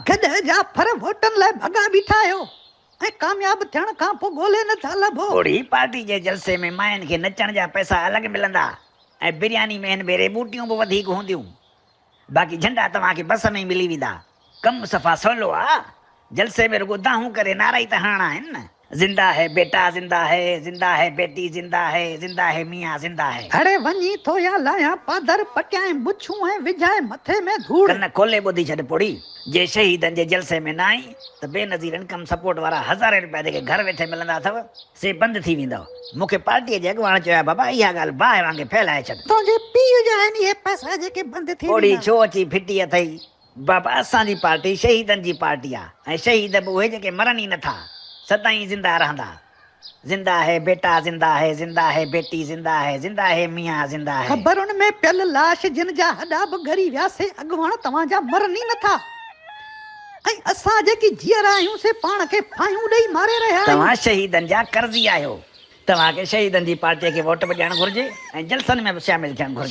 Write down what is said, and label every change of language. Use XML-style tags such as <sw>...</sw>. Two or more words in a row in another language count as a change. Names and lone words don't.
<sd>गॾ जाफर वोटनि लाइ भॻा बीठा आहियो ऐं कामयाब थियण खां पोइ ॻोल्हे नथा लभो। थोड़ी पार्टी जे जलसे में माइयुनि खे नचण जा पैसा अलॻि मिलंदा ऐं बिरयानी में हिन भेरे बूटियूं बि वधीक हूंदियूं। बाक़ी झंडा तव्हांखे बस में ई मिली वेंदा। कमु सफ़ा सवलो आहे। जलसे में रुगो दाहूं करे नारा ई त हणणा आहिनि न।</sd> <ur>زندہ ہے بیٹا زندہ ہے بیٹی زندہ ہے میاں زندہ ہے.</ur> <sd>अड़े वञी थो या लाया पादर पटियाए मुछूं ऐं विझाए मथे में धूड़। कन खोले ॿुधी छॾ पोड़ी। जे शहीदनि जे जलसे में न आई त बेनज़ीर इनकम सपोर्ट वारा हज़ारे रुपया जेके घर वेठे मिलंदा अथव से बंदि थी वेंदव। मूंखे पार्टीअ जे अॻुवाण चयो बाबा इहा ॻाल्हि बाहि वांगुरु फैलाए छॾ। तुंहिंजे पीउ जा आहिनि इहे पैसा जेके बंदि थी पोड़ी वेंदा। छो अची फिटी अथई। बाबा असांजी पार्टी शहीदनि जी पार्टी आहे ऐं शहीद बि उहे जेके मरनि ई नथा, सदाईं जिंदा रहंदा।</sd> <ur>زندہ ہے بیٹا زندہ ہے بیٹی زندہ ہے میاں زندہ ہے.</ur> <sd>ख़बरुनि में पियल लाश जिन जा हॾा बि ॻरी विया से अॻुवाण तव्हांजा मरनि ई नथा ऐं असां जेकी जीअर आहियूं से पाण खे फायूं ॾेई मारे रहिया आहियूं। तव्हां शहीदनि जा कर्ज़ी आहियो। तव्हांखे शहीदनि जी पार्टीअ खे वोट बि ॾियणु घुरिजे ऐं जलसनि में बि शामिल थियणु घुरिजे।</sd>